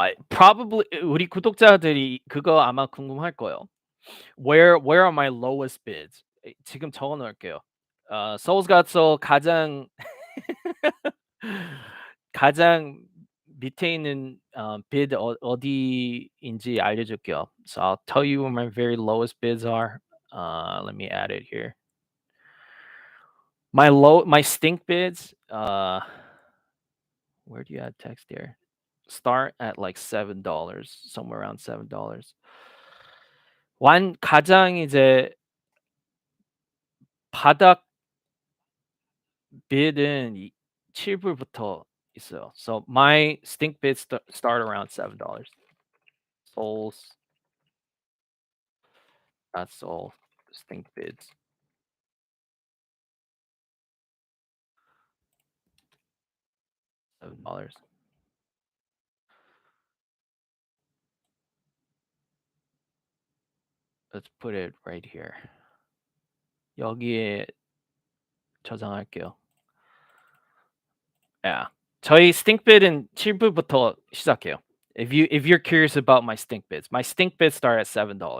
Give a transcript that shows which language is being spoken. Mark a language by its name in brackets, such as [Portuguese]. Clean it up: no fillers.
[Korean] Probably 우리 구독자들이 그거 아마 궁금할 거예요. [English] Where are my lowest bids? [Korean] 지금 적어 놓을게요. Soul's 가장 가장 밑에 있는 bid 어디인지 알려줄게요. [English] So I'll tell you where my very lowest bids are. Let me add it here. My stink bids. Where do you add text here? Start at like $7, somewhere around $7. [Korean] 완 가장 이제 바닥 bid은 7불부터 있어요. [English] So my stink bids start around $7. Souls. That's all. Stink bids. $7. Let's put it right here. [Korean] 여기에 저장할게요. [English] Yeah. [Korean] 저희 stink bid은 7불부터 시작해요. [English] If you're curious about my stink bids start at $7.